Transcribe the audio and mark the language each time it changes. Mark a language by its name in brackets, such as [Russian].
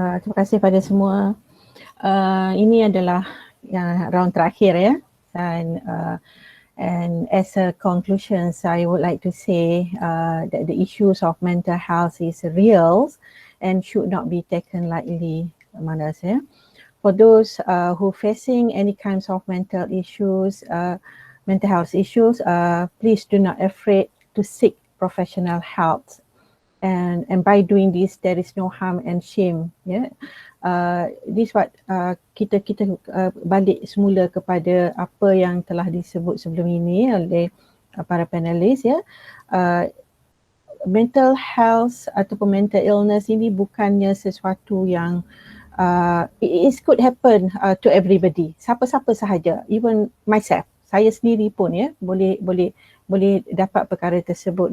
[Malay] Terima kasih pada semua. Ini adalah round terakhir ya. [English] And as a conclusion, I would like to say that the issues of mental health is real and should not be taken lightly. For those who facing any kinds of mental health issues, please do not afraid to seek professional help, and by doing this there is no harm and shame. This what [Malay] kita balik semula kepada apa yang telah disebut sebelum ini oleh para panelis ya. Mental health ataupun mental illness ini bukannya sesuatu yang [English] it could happen to everybody, [Malay] siapa-siapa sahaja, [English] even myself, [Malay] saya sendiri pun ya boleh dapat perkara tersebut.